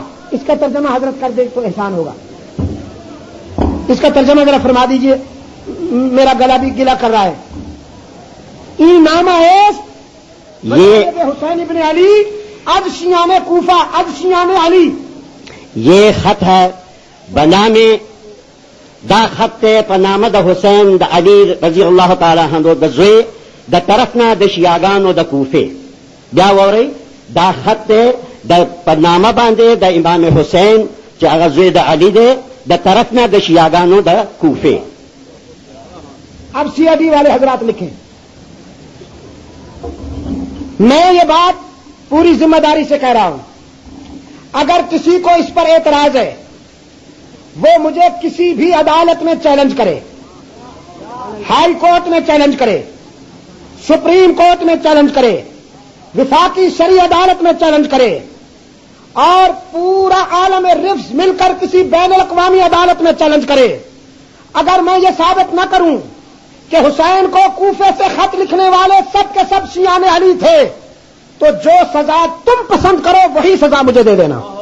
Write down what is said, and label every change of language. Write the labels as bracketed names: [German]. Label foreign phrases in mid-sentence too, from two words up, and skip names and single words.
[Urdu] اس کا ترجمہ حضرت کر دے تو احسان ہوگا۔ اس کا ترجمہ ذرا فرما دیجئے، میرا گلا بھی گلا کر رہا ہے۔ [Persian] ای نامہ یہ حسین ابن علی از شیعان کوفہ، از شیعان علی، [Urdu] یہ خط ہے [Pashto] بنامے دا خط پنامه د حسین د علی [Arabic] رضی الله تعالی عنہ [Pashto] د زوی د طرفنا د شیعاګانو د کوفه. بیا ووري دا خط د پنامه باندې د امام حسین چې هغه زوی د علی دی د طرفنا د شیعاګانو د کوفه. [Urdu] اب سیادی والے حضرات لکھیں، میں یہ بات پوری ذمہ داری سے کہہ رہا ہوں، اگر کسی کو اس پر اعتراض ہے وہ مجھے کسی بھی عدالت میں چیلنج کرے، ہائی کورٹ میں چیلنج کرے، سپریم کورٹ میں چیلنج کرے، وفاقی شرعی عدالت میں چیلنج کرے، اور پورا عالم رفظ مل کر کسی بین الاقوامی عدالت میں چیلنج کرے، اگر میں یہ ثابت نہ کروں کہ حسین کو کوفے سے خط لکھنے والے سب کے سب شیعان علی تھے، تو جو سزا تم پسند کرو وہی سزا مجھے دے دینا۔